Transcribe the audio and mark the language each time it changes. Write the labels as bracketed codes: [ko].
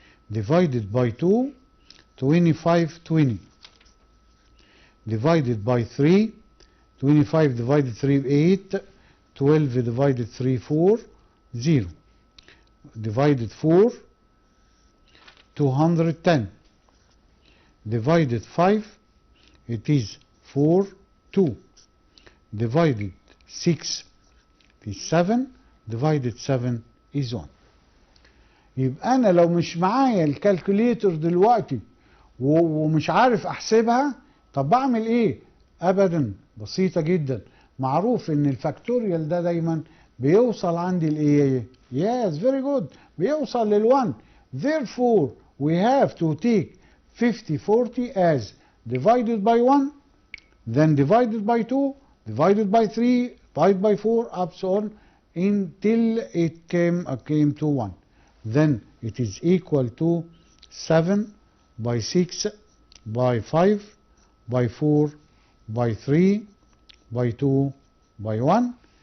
[en] divided by 2, 2520, divided by 3, 25 divided 3, 8, 12 divided 3, 4, 0, divided 4, 210, divided 5, it is 4, 2, divided 6 is 7, divided 7 is 1. [ar] يبقى أنا لو مش معايا الكالكوليتر دلوقتي ومش عارف أحسبها، طب بعمل إيه؟ أبدا، بسيطة جدا. معروف إن الفاكتوريال ده دايما بيوصل عندي الإيه؟ [en] Yes, very good. [ar] بيوصل لل1. [en] Therefore, we have to take 5040 as divided by 1, then divided by 2, divided by 3, divided by 4, up so on, until it came to 1. Then it is equal to 7 by 6 by 5 by 4 by 3 by 2 by 1.